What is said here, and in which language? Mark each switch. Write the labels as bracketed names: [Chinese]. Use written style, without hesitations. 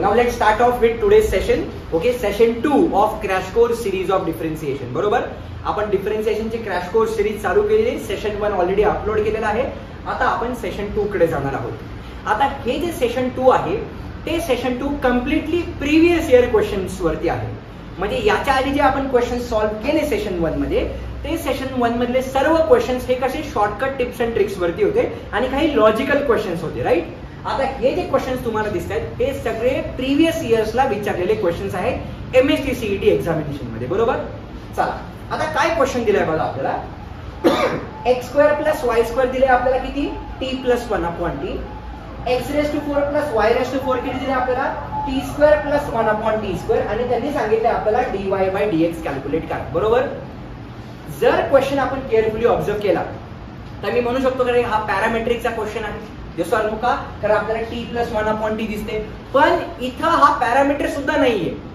[English] Now let's start off with today's session. Okay, session 2 of crash course series of differentiation. [Marathi] बरोबर? आपण डिफरन्सिएशनचे crash course series चालू केलेली, session 1 already upload केलेला आहे. आता आपण सेशन 2 कडे जाणार आहोत. आता हे जे सेशन 2 आहे ते session 2 completely previous year questions वरती आहे. म्हणजे याच्या आधी जे आपण क्वेश्चन सॉल्व्ह केले सेशन 1 मध्ये, ते सेशन 1 मधले सर्व क्वेश्चन्स हे कसे शॉर्टकट टिप्स अँड ट्रिक्स वरती होते आणि काही लॉजिकल क्वेश्चन्स होते, राईट. आता हे जे क्वेश्चन्स तुम्हाला दिसत आहेत हे सगळे प्रिव्हियस इयर्सला विचारलेले क्वेश्चन्स आहेत एमएसटी सीईटी एक्झामिनेशन मध्ये. बरोबर. चला आता काय क्वेश्चन दिलाय बघा आपल्याला. X square plus y square दिले आपल्याला किती, T plus 1/t. X raise to 4 plus y raise to 4 किती दिले आपल्याला, T square plus 1/t square. आणि त्यांनी सांगितले आपल्याला dy/dx कॅल्क्युलेट करा. बरोबर. जर क्वेश्चन आपण केअरफुली ऑब्झर्व केला तर मी म्हणू शकतो की हा पॅरामेट्रिकचा क्वेश्चन आहे. जसं आणू का, तर आपल्याला टी प्लस 1/t दिसते, पण इथं हा पॅरामीटर सुद्धा नाहीये.